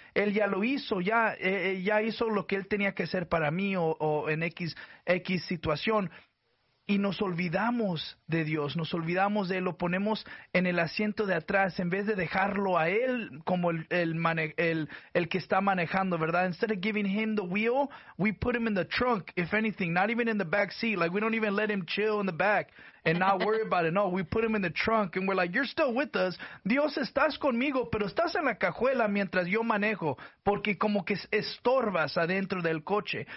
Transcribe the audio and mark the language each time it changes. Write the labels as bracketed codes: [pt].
[es] Él ya lo hizo, ya hizo lo que Él tenía que hacer para mí o en X situación. Y nos olvidamos de Dios, nos olvidamos de Él, lo ponemos en el asiento de atrás en vez de dejarlo a Él como el que está manejando, ¿verdad? [en] Instead of giving Him the wheel, we put Him in the trunk, if anything, not even in the back seat. Like, we don't even let Him chill in the back and not worry about it. No, we put Him in the trunk and we're like, you're still with us. [es] Dios, estás conmigo, pero estás en la cajuela mientras yo manejo, porque como que estorbas adentro del coche.